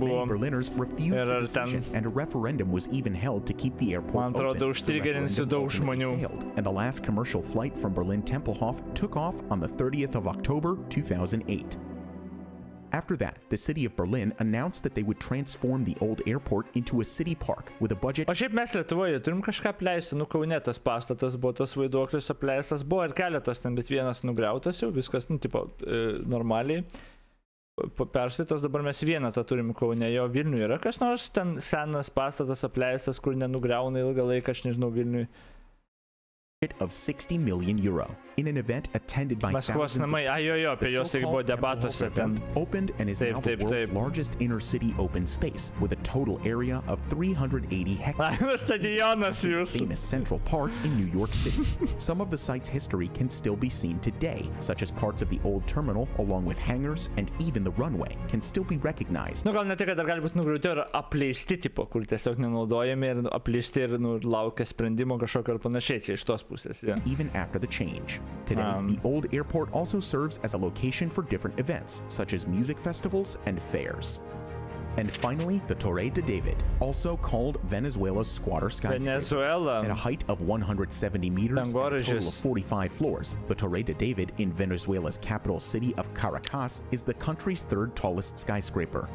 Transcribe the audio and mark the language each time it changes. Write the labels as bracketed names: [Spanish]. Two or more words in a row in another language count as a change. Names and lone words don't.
[English] Many Berliners refused the decision, and a referendum was even held to keep the airport open. The referendum failed, and the last commercial flight from Berlin Templehof took off on the 30th of October 2008. After that, the city of Berlin announced that they would transform the old airport into a city park with a budget. [Lithuanian] O šiaip mes Lietuvoje turim kažką apleisti, Kaune tas pastatas buvo, tas vaiduoklis apleistas, buvo ir keletas ten, bet vienas nugriautas jau, viskas, normaliai. Perstatytas, dabar mes vieną tą turim Kaune, jo Vilniuje yra kas nors, ten senas pastatas apleistas, kur nenugriauna ilgą laiką, aš nežinau Vilniuje. [English] Of 60 million euro in an event attended by thousands of the so-called Templehof event opened and is now the world's largest inner city open space with a total area of 380 hectares. Famous Central Park in New York City. Some of the site's history can still be seen today, such as parts of the old terminal along with hangars and even the runway can still be recognized. [Lithuanian] Gal ne tik, kad dar gali būti nugriauti ir apleisti tipo, kur tiesiog nenaudojami ir apleisti ir laukia sprendimo kažkokio ir panašiai čia iš tos pusės. [English] Even after the change. Today, the old airport also serves as a location for different events, such as music festivals and fairs. And finally, the Torre de David, also called Venezuela's squatter skyscraper. At a height of 170 meters and a total of 45 floors, the Torre de David in Venezuela's capital city of Caracas is the country's 3rd tallest skyscraper.